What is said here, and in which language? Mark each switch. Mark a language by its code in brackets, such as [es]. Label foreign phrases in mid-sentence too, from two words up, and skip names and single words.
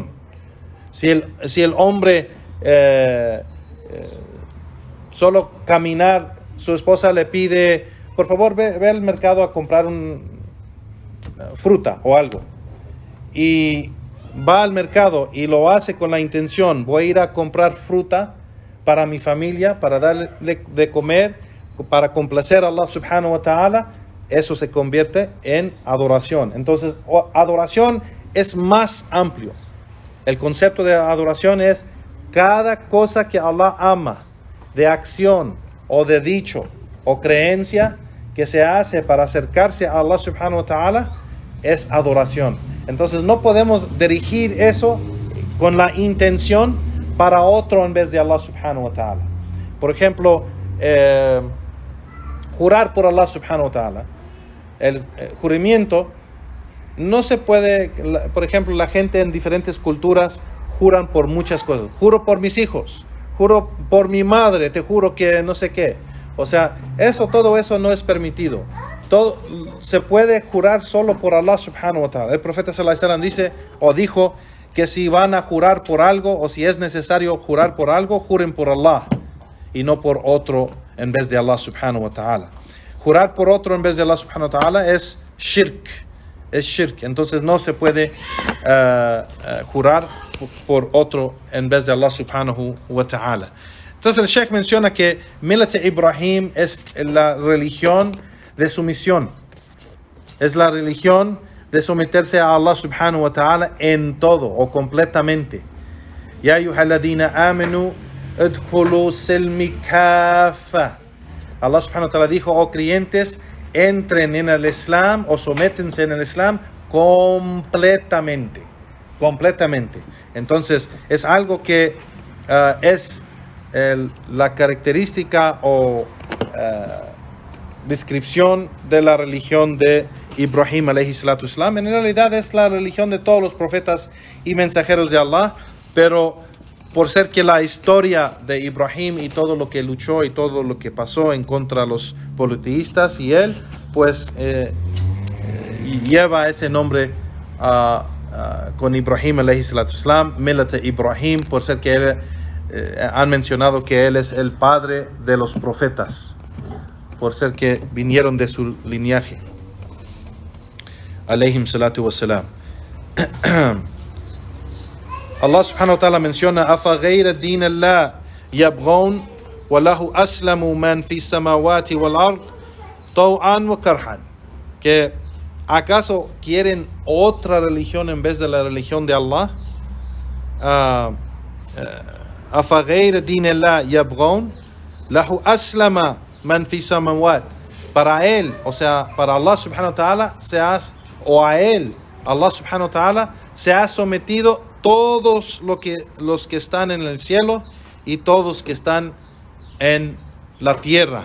[es] Si el hombre solo caminar, su esposa le pide, por favor ve al mercado a comprar fruta o algo, y va al mercado y lo hace con la intención, voy a ir a comprar fruta para mi familia, para darle de comer, para complacer a Allah [ar] سبحانه وتعالى, [es] eso se convierte en adoración. Entonces, adoración es más amplio. El concepto de adoración es cada cosa que Allah ama, de acción o de dicho o creencia que se hace para acercarse a Allah [ar] سبحانه وتعالى, [es] es adoración. Entonces no podemos dirigir eso con la intención para otro en vez de Allah [ar] سبحانه وتعالى. [es] Por ejemplo, jurar por Allah [ar] سبحانه وتعالى, [es] el juramento no se puede, por ejemplo, la gente en diferentes culturas juran por muchas cosas. Juro por mis hijos, juro por mi madre, te juro que no sé qué. O sea, todo eso no es permitido. Todo se puede jurar solo por Allah [ar] سبحانه وتعالى. [es] El profeta [ar] صلى الله عليه وسلم [es] dice o dijo que si van a jurar por algo o si es necesario jurar por algo, juren por Allah y no por otro en vez de Allah [ar] سبحانه وتعالى. [es] Jurar por otro en vez de Allah [ar] سبحانه وتعالى [es] es shirk. Es shirk. Entonces no se puede jurar por otro en vez de Allah [ar] سبحانه وتعالى. [es] Entonces el Sheikh menciona que Millat Ibrahim es la religión de sumisión. Es la religión de someterse a Allah [ar] سبحانه وتعالى [es] en todo o completamente. [ar] يا أيها الذين آمنوا ادخلوا السلم كافة. [es] Allah [ar] سبحانه وتعالى [es] dijo, oh creyentes, entren en el Islam o sométense en el Islam completamente. Completamente. Entonces es algo que es la característica o descripción de la religión de Ibrahim [ar] عليه الصلاة والسلام. [es] En realidad es la religión de todos los profetas y mensajeros de Allah, pero por ser que la historia de Ibrahim y todo lo que luchó y todo lo que pasó en contra de los politeístas y él, pues lleva ese nombre con Ibrahim [ar] عليه الصلاة والسلام, [es] Millat Ibrahim, por ser que él, han mencionado que él es el padre de los profetas, por ser que vinieron de su linaje. [ar] عليهم الصلاة والسلام. الله سبحانه وتعالى menciona أفغير دين الله يبغون وله أسلم من في السماوات والأرض طوعا وكرها. [es] Que acaso quieren otra religión en vez de la religión de Allah. [ar] أفغير دين الله يبغون له أسلم من في السماوات. [es] Para él, o sea, para Allah [ar] سبحانه وتعالى [es] a él, Allah [ar] سبحانه وتعالى [es] se ha sometido todos los que están en el cielo y todos que están en la tierra.